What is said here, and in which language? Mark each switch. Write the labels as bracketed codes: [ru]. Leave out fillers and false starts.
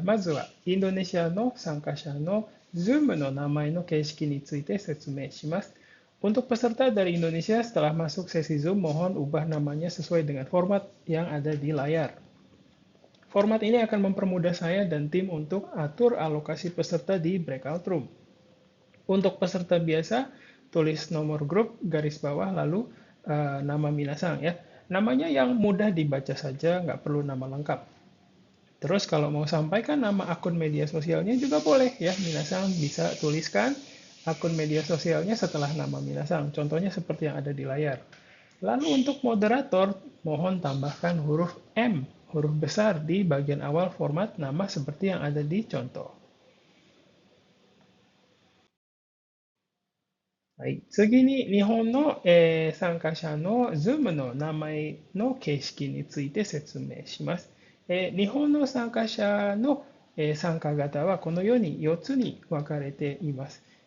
[ja] まずはインドネシアの参加者のZoomの名前の形式について説明します。 [id] Untuk peserta dari Indonesia setelah masuk sesi Zoom, mohon ubah namanya sesuai dengan format yang ada di layar. Format ini akan mempermudah saya dan tim untuk atur alokasi peserta di breakout room. Untuk peserta biasa, tulis nomor grup, garis bawah, lalu nama minasang ya. Namanya yang mudah dibaca saja, nggak perlu nama lengkap. Terus kalau mau sampaikan nama akun media sosialnya juga boleh ya, minasang bisa tuliskan akun media sosialnya setelah nama minasang. Contohnya seperti yang ada di layar. Lalu untuk moderator, mohon tambahkan huruf M, huruf besar di bagian awal format nama seperti yang ada di contoh. [ja] はい、次に日本の、参加者の Zoom の名前の形式について説明します。日本の参加者の、参加型はこのように4つに分かれています。